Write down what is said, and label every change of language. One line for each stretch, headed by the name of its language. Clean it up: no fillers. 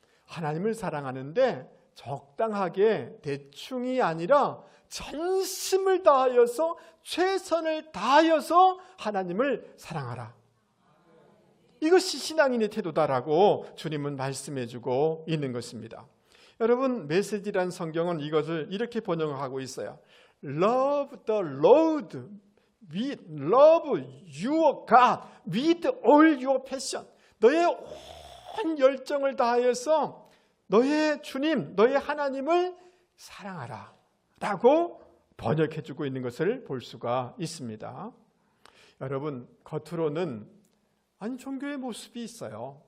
Korean: 하나님을 사랑하는데 적당하게 대충이 아니라 전심을 다하여서 최선을 다하여서 하나님을 사랑하라. 이것이 신앙인의 태도다라고 주님은 말씀해 주고 있는 것입니다. 여러분, 메시지란 성경은 이것을 이렇게 번역하고 있어요.
English: Love the Lord, love your God with all your passion.
Korean: 너의 온 열정을 다하여서 너의 주님, 너의 하나님을 사랑하라 라고 번역해 주고 있는 것을 볼 수가 있습니다. 여러분, 겉으로는 종교의 모습이 있어요.